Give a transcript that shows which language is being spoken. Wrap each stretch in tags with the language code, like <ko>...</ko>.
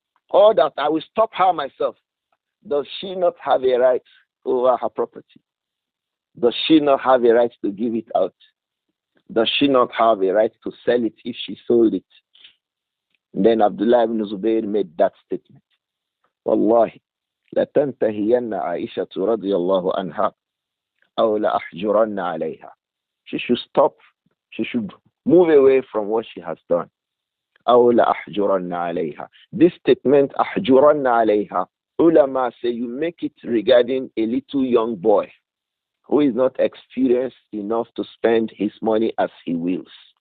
<en>Or that I will stop her myself. Does she not have a right over her property? Does she not have a right to give it out? Does she not have a right to sell it if she sold it? And then Abdullah ibn Zubayr made that statement.</en> <ar>Wallahi, لَتَنْتَهِيَنَّ عَائِشَةُ رَضِيَ اللَّهُ عَنْهَا أَوْ لَأَحْجُرَنَّ عَلَيْهَا.</ar> <en>She should stop. She should move away from what she has done.</en> <ar>أَوْ لَأَحْجُرَنَّ عَلَيْهَا.</ar> <en>This statement,</en> <ar>أَحْجُرَنَّ عَلَيْهَا,</ar> <en>ulama say you make it regarding a little young boy who is not experienced enough to spend his money as he wills.</en>